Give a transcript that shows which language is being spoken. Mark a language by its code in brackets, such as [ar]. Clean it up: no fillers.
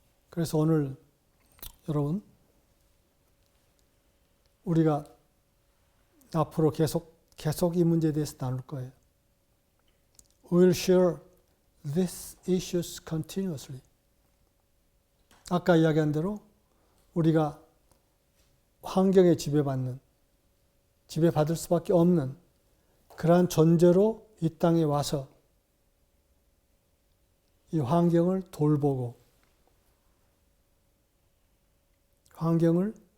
[ko] 그래서 오늘 여러분 우리가 앞으로 계속 이 문제에 대해서 나눌 거예요. [en] We will share these issues continuously. [ko] 아까 이야기한 대로 우리가 환경에 지배받을 수밖에 없는 그러한 존재로 이 땅에 와서 이 환경을 돌보고 환경을